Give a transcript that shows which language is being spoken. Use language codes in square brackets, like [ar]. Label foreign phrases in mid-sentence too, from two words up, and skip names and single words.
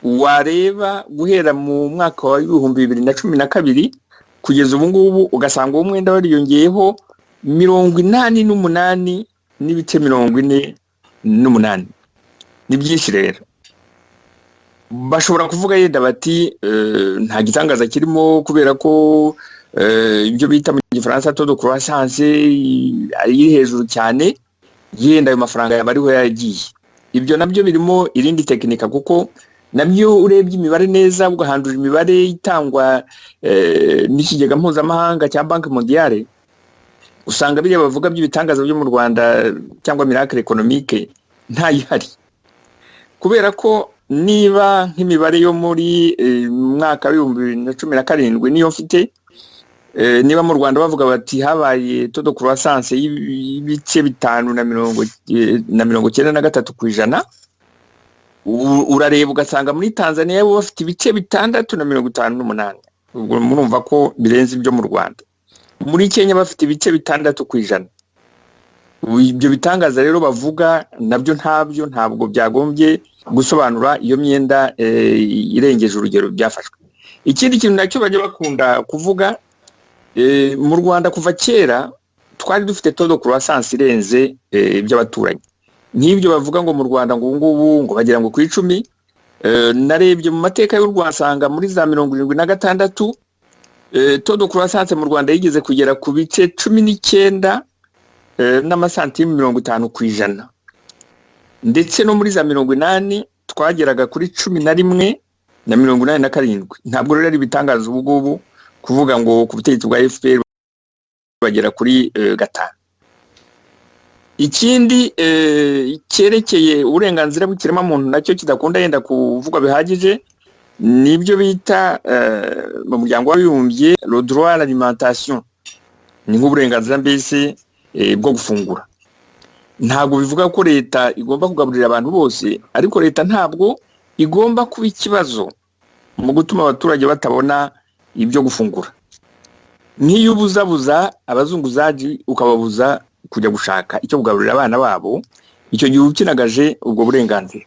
[rw] wareba guhera mu mwaka wa 2012 kugeza ubu ngubu ugasanga uwo mwenda wariyongeyeho 88 n'ibice 48. Ni byinshi rero. Bashobora kuvuga yenda bati nta gitangaza kirimo kubera ko ibyo bita mu Gifaransa [fr] taux de croissance [rw] ari hejuru cyane, yenda ayo mafaranga yabariho yagiye. Ibyo nabyo birimo irindi tekinika kuko nabyo urebye imibare neza ugahandura imibare itangwa n'ikigega mpuzamahanga cya Banque Mondiale, usanga biriya bavuga by'ibitangaza byo mu Rwanda cyangwa [fr] miracle économique [rw] ntayihari. Kubera ko niba nk'imibare yo muri mwaka wa 2017 niyo mfite, niba mu Rwanda bavuga bati habaye [fr] taux de croissance [rw] y'ibice 5.93%, urareba ugasanga muri Tanzania bo bafite ibice 6.58%. Ubwo murumva ko birenze ibyo mu Rwanda. Muri Kenya bafite ibice 6%. Ibyo bitangaza rero bavuga nabyo ntabwo byagombye gusobanura iyo myenda irengeje urugero byafashwe. Ikindi kintu nacyo bajya bakunda kuvuga, mu Rwanda kuva kera twari dufite [fr] taux de croissance [rw] irenze iby'abaturanyi. Nk'ibyo bavuga ngo mu Rwanda ngo ngubu ngo bagira ngo ku 10, narebye mu mateka y'u Rwanda asanga muri za 76 [fr] taux de croissance [rw] mu Rwanda yigeze kugera ku bice 19 n'amasantime 50%, ndetse no muri za 80 twageraga kuri 11 na 87. Ntabwo rero ari bitangaza ubu ngubu kuvuga ngo ku butegetsi bwa FPR bagera kuri 5. Ikindi cyerekeye uburenganzira bw'ikirema muntu nacyo kidakunda yenda kuvugwa bihagije, nibyo bita mu muryango w'abibumbye [fr] le droit à l'alimentation, [rw] ni nk'uburenganzira mbese bwo gufungura. Ntabwo bivuga ko leta igomba kugaburira abantu bose, ariko leta ntabwo igomba kuba ikibazo mu gutuma abaturage batabona ibyo gufungura. Niyo ubuzabuza abazunguzaji ukababuza kujya gushaka icyo kugaburira abana babo, icyo gihe ukinagaje ubwo burenganzira.